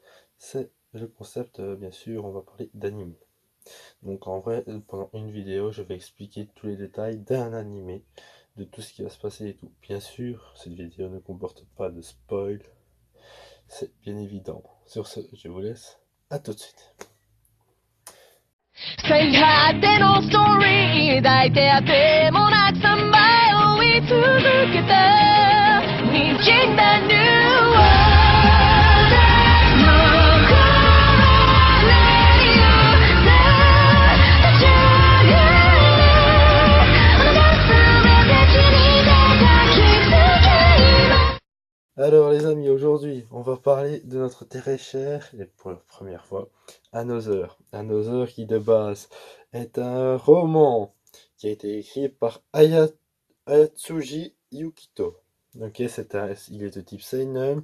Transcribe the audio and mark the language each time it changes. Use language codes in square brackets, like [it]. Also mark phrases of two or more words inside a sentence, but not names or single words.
[fr] C'est le concept, bien sûr, on va parler d'anime. Donc en vrai, pendant une vidéo, je vais expliquer tous les détails d'un animé, de tout ce qui va se passer et tout. Bien sûr, cette vidéo ne comporte pas de spoil. C'est bien évident. Sur ce, je vous laisse. À tout de suite. [ja] 最果てのストーリー抱いてあてもなく3倍追い続けた滲んだ [en] New World [ja] 残れるような立ち上がれあなた全て散り出た気づき今 [fr] Alors les amis, aujourd'hui, on va parler de notre très cher, et pour la première fois, Another. Another qui de base est un roman qui a été écrit par Ayatsuji Yukito. Ok, il est de type seinen.